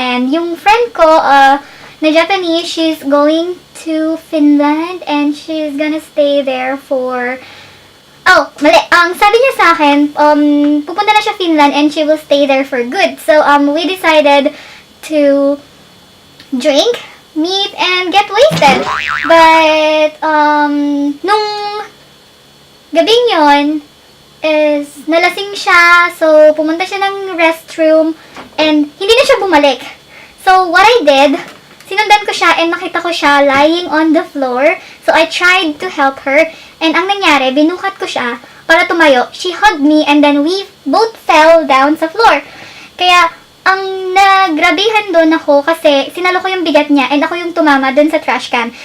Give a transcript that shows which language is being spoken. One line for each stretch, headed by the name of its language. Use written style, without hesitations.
English: And
Filipino: yung friend ko, na
English: Japanese, she's going to Finland and she's gonna stay there for...
Filipino: Oh, mali. Ang sabi niya sa akin, pupunta na siya Finland
English: and she will stay there for good. So, we decided to drink, meet, and get wasted.
Filipino: But, nung gabing yon is nalasing siya, so pumunta siya ng restroom and hindi na siya bumalik.
English: So, what I did,
Filipino: sinundan ko siya
English: and
Filipino: nakita ko siya
English: lying on the floor. So, I tried to help her.
Filipino: And ang nangyari, binukat ko siya para tumayo.
English: She hugged me and then we both fell down sa floor.
Filipino: Kaya, ang nagrabihan doon ako kasi sinalo ko yung bigat niya and ako yung tumama doon sa trash can.